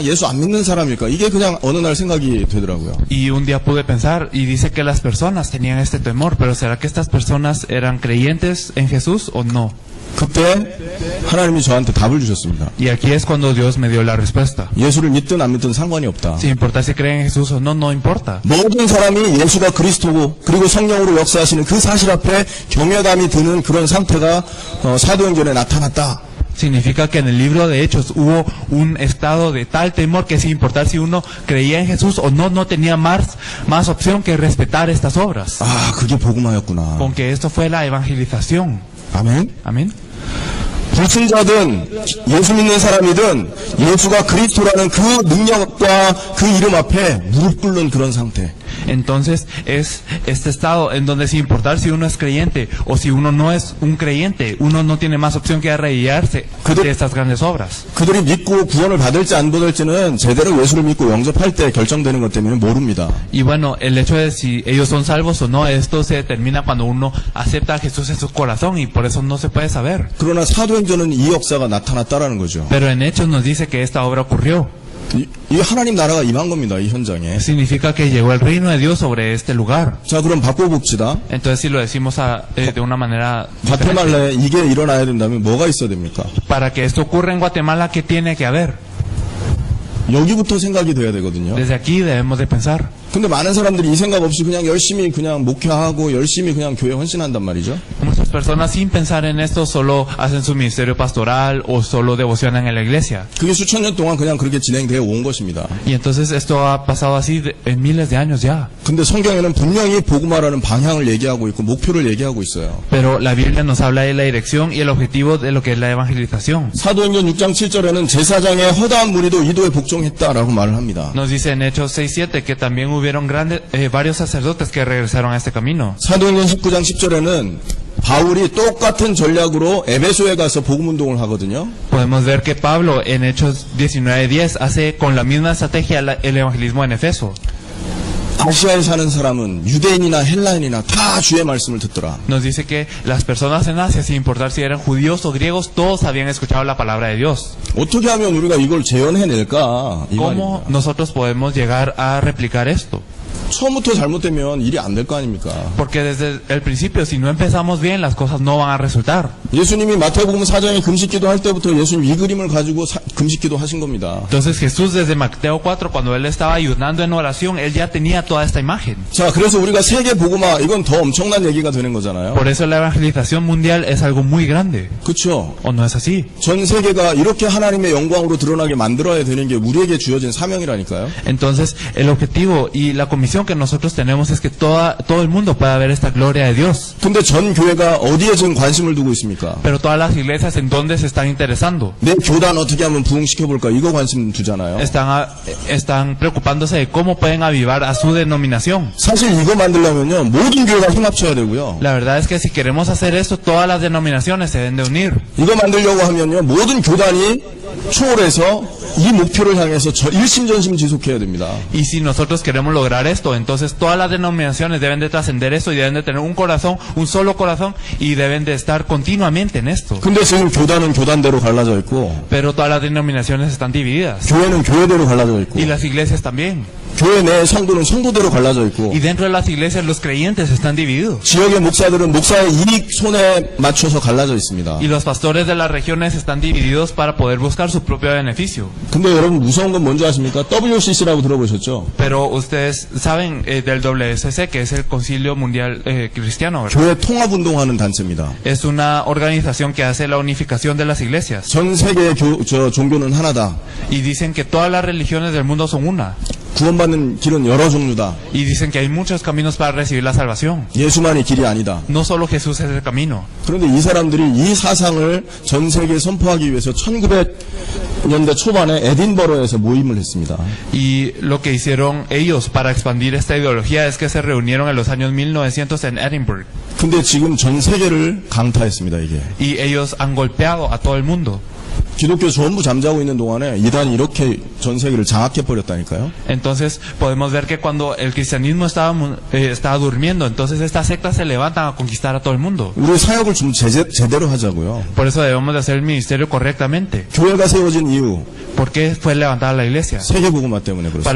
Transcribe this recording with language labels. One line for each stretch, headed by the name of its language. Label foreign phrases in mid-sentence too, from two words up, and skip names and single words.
Korean: 예수 안 믿는 사람일까? 이게 그냥 어느 날 생각이 되더라고요.
Spanish: Y un día pude pensar, y dice que las personas tenían este temor, pero ¿será que estas personas eran creyentes en Jesús o no?
Korean: 그때 하나님이 저한테 답을 주셨습니다.
Spanish: Y aquí es cuando Dios me dio la respuesta.
Korean: 예수를 믿든 안 믿든 상관이 없다.
Spanish: Sin importar si creen en Jesús o no, no importa.
Korean: 모든 사람이 예수가 그리스도고 그리고 성령으로 역사하시는 그 사실 앞에 경외감이 드는 그런 상태가 사도행전에 나타났다.
Spanish: Significa que en el libro de Hechos hubo un estado de tal temor que sin importar si uno creía en Jesús o no, no tenía más opción que respetar estas obras.
Korean: 아, 그게 복음화였구나.
Spanish: Con que esto fue la evangelización.
Korean: 아멘.
Spanish: Amén.
Korean: 불신자든 예수 믿는 사람이든 예수가 그리스도라는 그 능력과 그 이름 앞에 무릎 꿇는 그런 상태.
Spanish: Entonces es este estado en donde sin importar si uno es creyente o si uno no es un creyente, uno no tiene más opción que arrodillarse ante estas grandes obras.
Korean: 그들이 믿고 구원을 받을지 안 받을지는 제대로 예수를 믿고 영접할 때 결정되는 것 때문에 모릅니다.
Spanish: Y bueno, el hecho de si ellos son salvos o no, esto se determina cuando uno acepta a Jesús en su corazón y por eso no se puede saber.
Korean: 그러나 사도행전은 이 역사가 나타났다라는 거죠.
Spanish: Pero en Hechos nos dice que esta obra ocurrió.
Korean: 이 하나님 나라가 임한 겁니다. 이 현장에.
Spanish: Significa que llegó el reino de Dios sobre este lugar.
Korean: 자, 그럼 바꿔봅시다.
Spanish: Entonces si lo decimos de una manera diferente,
Korean: 과테말라에 이게 일어나야 된다면 뭐가 있어야 됩니까?
Spanish: para que esto ocurra en Guatemala, ¿qué tiene que haber?
Korean: 여기부터 생각이 돼야 되거든요.
Spanish: Desde aquí debemos de pensar.
Korean: 근데 많은 사람들이 이 생각 없이 그냥 열심히 그냥 목회하고 열심히 그냥 교회 헌신한단 말이죠.
Spanish: Muchas personas sin pensar en esto solo hacen su ministerio pastoral o solo devocionan en la iglesia.
Korean: 그게 수천 년 동안 그냥 그렇게 진행되어 온 것입니다.
Spanish: Y entonces esto ha pasado así en miles de años ya.
Korean: 근데 성경에는 분명히 복음화라는 방향을 얘기하고 있고 목표를 얘기하고 있어요.
Spanish: Pero la Biblia nos habla de la dirección y el objetivo de lo que es la evangelización.
Korean: 사도행전 6장 7절에는 제사장의 허다한 무리도 이도에 복종했다라고 말을 합니다.
Spanish: Nos dice en Hechos 6:7 que también hubieron varios sacerdotes que regresaron a este camino.
Korean: 사도행전 19장 10절에는 바울이 똑같은 전략으로 에베소에 가서 복음 운동을 하거든요.
Spanish: Podemos ver que Pablo en Hechos 19:10 hace con la misma estrategia el evangelismo en Efeso.
Korean: 아시아에 사는 사람은 유대인이나 헬라인이나 다 주의 말씀을 듣더라.
Spanish: Nos dice que las personas en Asia, sin importar si eran judíos o griegos, todos habían escuchado la palabra de Dios.
Korean: 어떻게 하면 우리가 이걸 재현해낼까? 이
Spanish: ¿Cómo
Korean: 말입니다.
Spanish: nosotros podemos llegar a replicar esto?
Korean: 처음부터 잘못되면 일이 안 될 거 아닙니까?
Spanish: Porque desde el principio, si no empezamos bien, las cosas no van a resultar.
Korean: 예수님이 마태복음 4장에 금식기도 할 때부터 예수님 이 그림을 가지고 금식기도 하신 겁니다.
Spanish: Entonces Jesús desde Mateo 4, cuando él estaba ayunando en oración, él ya tenía toda esta imagen.
Korean: 자, 그래서 우리가 세계 복음화 이건 더 엄청난 얘기가 되는 거잖아요.
Spanish: Por eso la evangelización mundial es algo muy grande.
Korean: 그렇죠?
Spanish: ¿O no es así?
Korean: 전 세계가 이렇게 하나님의 영광으로 드러나게 만들어야 되는 게 우리에게 주어진 사명이라니까요.
Spanish: Entonces, el objetivo y la comisión que nosotros tenemos es que todo el mundo pueda ver esta gloria de Dios.
Korean: 근데 전 교회가 어디에 지금 관심을 두고 있습니까?
Spanish: Pero todas las iglesias, ¿en dónde se están interesando?
Korean: 내 교단 어떻게 하면 부흥시켜볼까 이거 관심 두잖아요.
Spanish: Están preocupándose de cómo pueden avivar a su denominación.
Korean: 사실 이거 만들려면요 모든 교회가 힘 합쳐야 되고요.
Spanish: La verdad es que si queremos hacer esto, todas las denominaciones se deben de unir.
Korean: 이거 만들려고 하면요 모든 교단이 초월해서 이 목표를 향해서 일심전심 지속해야 됩니다.
Spanish: Y si nosotros queremos lograr esto, entonces todas las denominaciones deben de trascender eso y deben de tener un corazón, un solo corazón, y deben de estar continuamente en esto.
Korean: 근데 지금 교단은 교단대로 갈라져 있고
Spanish: Pero todas las denominaciones están divididas.
Korean: 교회는 교회대로 갈라져 있고
Spanish: Y las iglesias también.
Korean: 교회 내 성도는 성도대로 갈라져 있고
Spanish: Y dentro de las iglesias los creyentes están divididos.
Korean: 지역의 목사들은 목사의 이익 손에 맞춰서 갈라져 있습니다.
Spanish: Y los pastores de las regiones están divididos para poder buscar su propio beneficio.
Korean: 근데 여러분 무서운 건 뭔지 아십니까? WCC라고 들어보셨죠?
Spanish: Pero ustedes saben del WCC, que es el Concilio Mundial Cristiano, ¿verdad?
Korean: 교회 통합운동하는 단체입니다.
Spanish: Es una organización que hace la unificación de las iglesias.
Korean: 전 세계의 종교는 하나다.
Spanish: Y dicen que todas las religiones del mundo son una.
Korean: 구원받는 길은 여러 종류다.
Spanish: Y dicen que hay muchos caminos para recibir la salvación.
Korean: 예수만이 길이 아니다.
Spanish: No solo Jesús es el camino.
Korean: 그런데 이 사람들이 이 사상을 전 세계에 선포하기 위해서 1900년대 초반에 에딘버러에서 모임을 했습니다.
Spanish: Y lo que hicieron ellos para expandir esta ideología es que se reunieron en los años 1900 en Edinburgh.
Korean: 근데 지금 전 세계를 강타했습니다, 이게.
Spanish: Y ellos han golpeado a todo el mundo.
Korean: 기독교 전부 잠자고 있는 동안에 이단이 이렇게 전 세계를 장악해버렸다니까요.
Spanish: Entonces podemos ver que cuando el cristianismo estaba durmiendo, entonces estas sectas se levantan a conquistar a todo el mundo.
Korean: 우리 사역을 좀 제대로 하자고요.
Spanish: Por eso debemos de hacer el ministerio correctamente.
Korean: 교회가 세워진 이유,
Spanish: ¿Por qué fue levantada la iglesia?
Korean: 세계복음화 때문에
Spanish: Para